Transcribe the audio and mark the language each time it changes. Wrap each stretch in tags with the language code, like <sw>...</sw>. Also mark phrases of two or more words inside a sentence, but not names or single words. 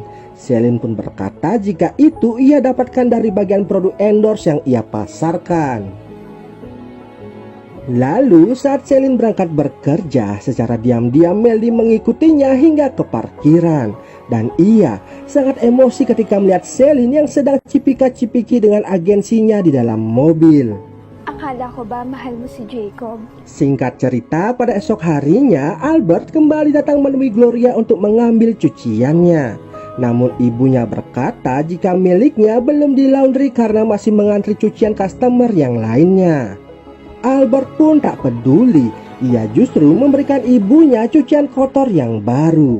<id>Selin pun berkata jika itu ia dapatkan dari bagian produk endorse yang ia pasarkan. Lalu saat Selin berangkat bekerja, secara diam-diam Meldi mengikutinya hingga ke parkiran. Dan ia sangat emosi ketika melihat Selin yang sedang cipika-cipiki dengan agensinya di dalam mobil.</id> <tl>Akala ko ba mahal mo si Jacob?</tl> <id>Singkat cerita, pada esok harinya Albert kembali datang menemui Gloria untuk mengambil cuciannya. Namun ibunya berkata jika miliknya belum di laundry karena masih mengantri cucian customer yang lainnya. Albert pun tak peduli, ia justru memberikan ibunya cucian kotor yang baru.</id>